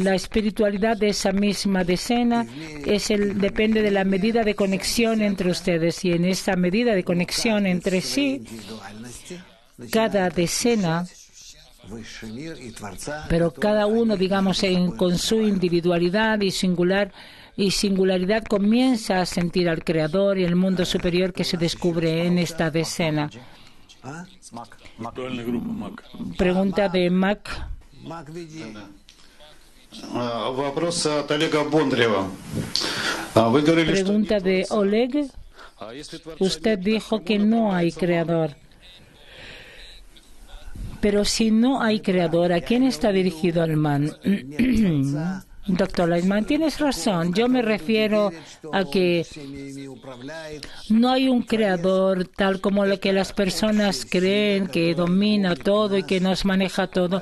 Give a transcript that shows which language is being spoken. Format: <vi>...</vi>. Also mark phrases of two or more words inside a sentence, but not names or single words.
<es>La espiritualidad de esa misma decena depende de la medida de conexión entre ustedes, y en esa medida de conexión entre sí, cada decena, pero cada uno, digamos, con su individualidad y singularidad comienza a sentir al Creador y el mundo superior que se descubre en esta decena. Pregunta de Mac.</es> <ru>Вопрос от Олега Бондарева. Вы говорили, что</ru> <es>Pregunta de Oleg. Usted dijo que no hay creador. Pero si no hay creador, ¿a quién está dirigido el man? Doctor Lightman, tienes razón. Yo me refiero a que no hay un creador tal como lo que las personas creen, que domina todo y que nos maneja todo.</es>